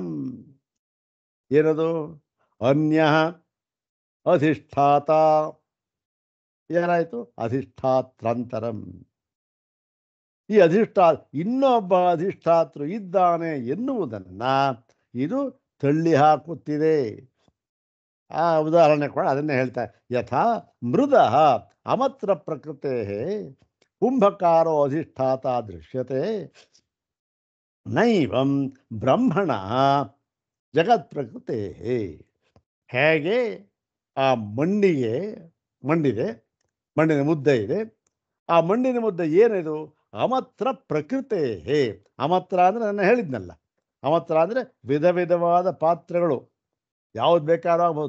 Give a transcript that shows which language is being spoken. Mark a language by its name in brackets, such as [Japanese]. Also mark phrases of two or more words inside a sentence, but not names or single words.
[Kannada] ಏನದು? [Sanskrit] ಅನ್ಯ ಅಧಿಷ್ಠಾತ. [Kannada] ಏನಾಯಿತು? ಅಧಿಷ್ಠಾತ್ರಂತರಂ. ಈ ಇನ್ನೊಬ್ಬ ಅಧಿಷ್ಠಾತೃ ಇದ್ದಾನೆ ಎನ್ನುವುದನ್ನು ಇದು ತಳ್ಳಿ ಹಾಕುತ್ತಿದೆ. ಆ ಉದಾಹರಣೆ ಕೂಡ ಅದನ್ನೇ ಹೇಳ್ತಾರೆ. [Sanskrit] ಯಥಾ ಮೃದ ಅಮತ್ರ ಪ್ರಕೃತೆ ಕುಂಭಕಾರೋ ಅಧಿಷ್ಠಾತ ದೃಶ್ಯತೆ, ನೈವಂ ಬ್ರಹ್ಮಣ ಜಗತ್ ಪ್ರಕೃತೆ. [Kannada] ಹೇಗೆ ಆ ಮಣ್ಣಿದೆ, ಮಣ್ಣಿನ ಮುದ್ದೆ ಇದೆ. ಆ ಮಣ್ಣಿನ ಮುದ್ದೆ ಏನಿದು? [Sanskrit] ಅಮತ್ರ ಪ್ರಕೃತೆ. [Kannada] ಅಮತ್ರ ಅಂದರೆ ನಾನು ಹೇಳಿದ್ನಲ್ಲ, ಅಮತ್ರ ಅಂದರೆ ವಿಧ ವಿಧವಾದ ಪಾತ್ರೆಗಳು. ಯಾವ್ದು ಬೇಕಾದ್ರೂ ಆಗ್ಬೋದು.